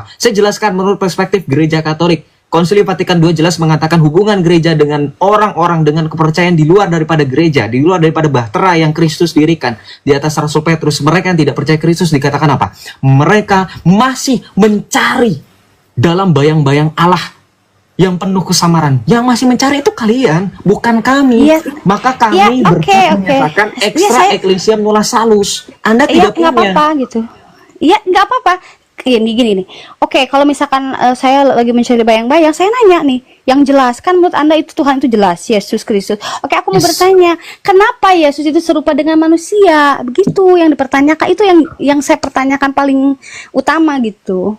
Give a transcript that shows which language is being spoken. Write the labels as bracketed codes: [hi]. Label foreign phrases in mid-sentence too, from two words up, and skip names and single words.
[id] Saya jelaskan menurut perspektif Gereja Katolik. Konsili Vatikan II jelas mengatakan hubungan gereja dengan orang-orang dengan kepercayaan di luar daripada gereja, di luar daripada bahtera yang Kristus dirikan. Di atas Rasul Petrus, mereka yang tidak percaya Kristus dikatakan apa? Mereka masih mencari dalam bayang-bayang Allah yang penuh kesamaran. Yang masih mencari itu kalian, bukan kami. Iya. Maka kami Iya, oke, berhak oke. menyatakan Iya, [la] extra [id] saya- [la] ecclesia nulla salus. [id] Anda Iya tidak nggak punya. apa-apa gitu. Iya nggak apa-apa. gini nih. Oke, kalau misalkan saya lagi mencari bayang-bayang, saya nanya nih, yang jelas kan menurut Anda itu Tuhan itu jelas, Yesus Kristus. Oke, aku mau bertanya, kenapa Yesus itu serupa dengan manusia? Begitu yang dipertanyakan, itu yang saya pertanyakan paling utama gitu.